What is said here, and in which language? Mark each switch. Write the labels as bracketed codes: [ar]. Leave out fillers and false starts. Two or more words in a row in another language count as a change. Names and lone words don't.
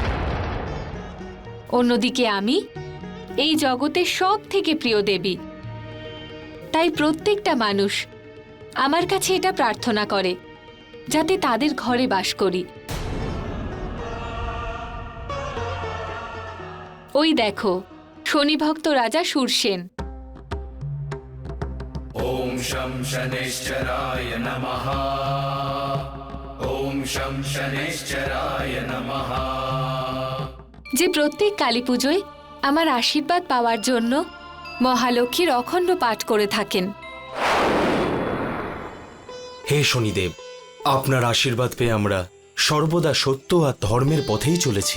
[bn] অন্যদিকে আমি এই জগতের সব থেকে প্রিয় দেবী, তাই প্রত্যেকটা মানুষ আমার কাছে এটা প্রার্থনা করে যাতে তাদের ঘরে বাস করি। ওই দেখো, শনিভক্ত রাজা শূরসেন। [sa] ॐ शं शनैश्चराय नमः। ॐ शं शनैश्चराय नमः। [bn] যে প্রত্যেক কালী পুজোয় আমার আশীর্বাদ পাওয়ার জন্য মহালক্ষ্মীর অখণ্ড পাঠ করে থাকেন। হে শনিদেব, আপনার আশীর্বাদ পেয়ে আমরা সর্বদা সত্য আর ধর্মের পথেই চলেছি।